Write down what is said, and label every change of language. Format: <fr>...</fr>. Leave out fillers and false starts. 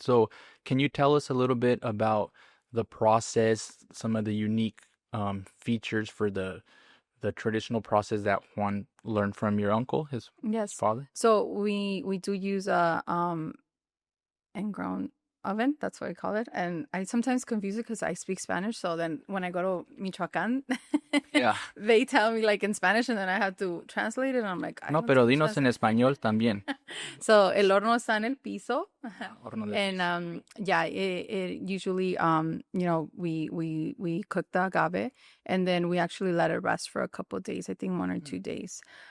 <en>So, can you tell us a little bit about the process, some of the unique features for the traditional process that Juan learned from your uncle, his father? So we do use a ingrown oven, that's what I call it, and I sometimes confuse it because I speak Spanish, so then when I go to Michoacán they tell me like in Spanish, and then I have to translate it, and I'm like,</en> <es>no, pero dinos en español también.</es> <en>So</en> <es>el horno está en el piso,</es> <en>and it usually we cook the agave, and then we actually let it rest for a couple of days, I think 1 or 2 days.</en>